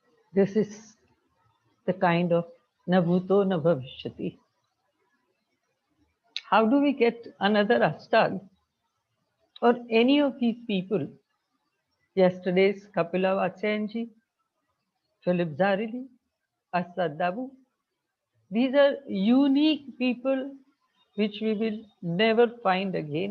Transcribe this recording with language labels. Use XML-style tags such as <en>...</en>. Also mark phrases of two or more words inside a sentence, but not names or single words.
<en>This is the kind of</en> <sa>न भूतो न भविष्यति.</sa> <en>How do we get another Ashtag or any of these people? Yesterday's Kapila Vachayanji, Philip Zarili, Asad Dabu. These are unique people which we will never find again.</en>